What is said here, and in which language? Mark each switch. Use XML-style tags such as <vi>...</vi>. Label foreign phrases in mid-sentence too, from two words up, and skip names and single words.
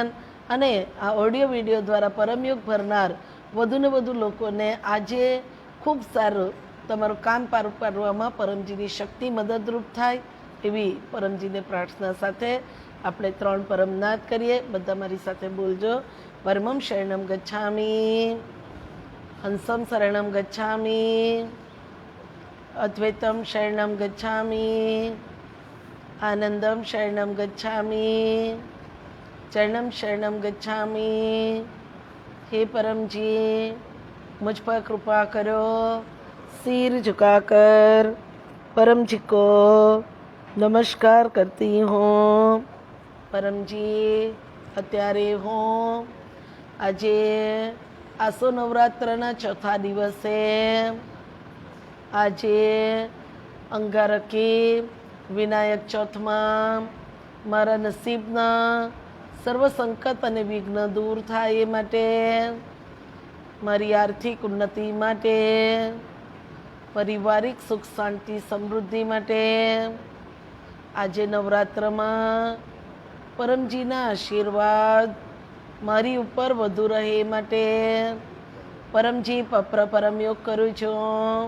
<gu>અને આ ઓડિયો વિડીયો દ્વારા પરમયોગ ભરનાર વધુને વધુ લોકોને આજે ખૂબ સારું તમારું કામ પાર પાડવામાં પરમજીની શક્તિ મદદરૂપ થાય એવી પરમજીને પ્રાર્થના સાથે આપણે 3 પરમનાથ કરીએ. બધા મારી સાથે બોલજો.</gu> <sa>परमं शरणम गच्छामि, हंसम शरणम गच्छामि, अद्वैतम शरणम गच्छामि, आनंदम शरणम गच्छामि, चरणम शरणम गच्छामि.</sa> <hi>हे परमजी, मुझ पर कृपा करो. सिर झुकाकर परमजी को नमस्कार करती हूँ.</hi> <gu>परमजी, અત્યારે હું આજે આસો નવરાત્રના ચોથા દિવસે આજે અંગારકી વિનાયક ચોથમાં મારા નસીબના સર્વ સંકટ અને વિઘ્ન દૂર થાય એ માટે, મારી આર્થિક ઉન્નતિ માટે, પારિવારિક સુખ શાંતિ સમૃદ્ધિ માટે આજે નવરાત્રમાં પરમજીના આશીર્વાદ મારી ઉપર વધુ રહે એ માટે પરમજી પરમયોગ કરું છું.</gu>